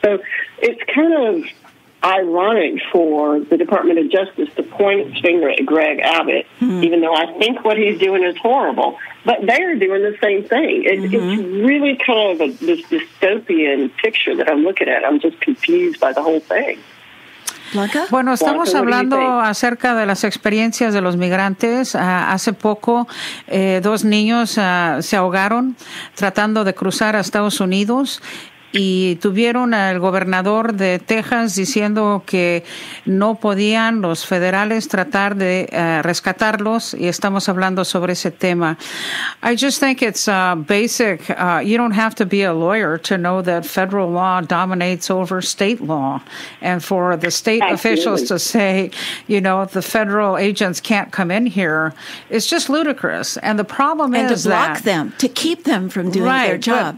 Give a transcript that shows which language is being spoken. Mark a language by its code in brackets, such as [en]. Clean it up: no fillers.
[en] So it's kind of ironic for the Department of Justice to point its finger at Greg Abbott, even though I think what he's doing is horrible. But they're doing the same thing. It's really kind of this dystopian picture that I'm looking at. I'm just confused by the whole thing. Blanca? [es] Bueno, estamos hablando acerca de las experiencias de los migrantes. Hace poco, 2 niños se ahogaron tratando de cruzar a Estados Unidos. Y tuvieron al gobernador de Texas diciendo que no podían los federales tratar de rescatarlos, y estamos hablando sobre ese tema. [en] I just think it's basic. You don't have to be a lawyer to know that federal law dominates over state law. And for the state officials to say, the federal agents can't come in here, it's just ludicrous. And the problem is to block them, to keep them from doing their job.